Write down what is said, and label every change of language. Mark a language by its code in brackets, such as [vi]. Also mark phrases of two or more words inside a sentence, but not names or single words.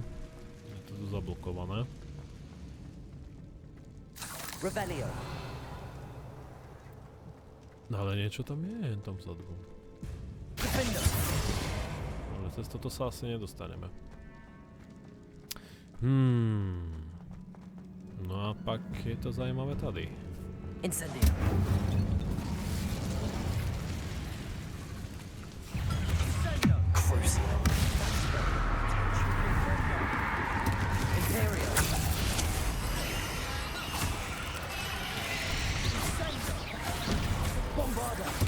[sk] Je to tu zablokované. Revelio. Ale niečo tam je, tam vzadu. Defender. Ale cez toto sa asi nedostaneme. [cs] No a pak je to zajímavé tady. [sk] Incendio. Crucio. Imperio. Bombarda.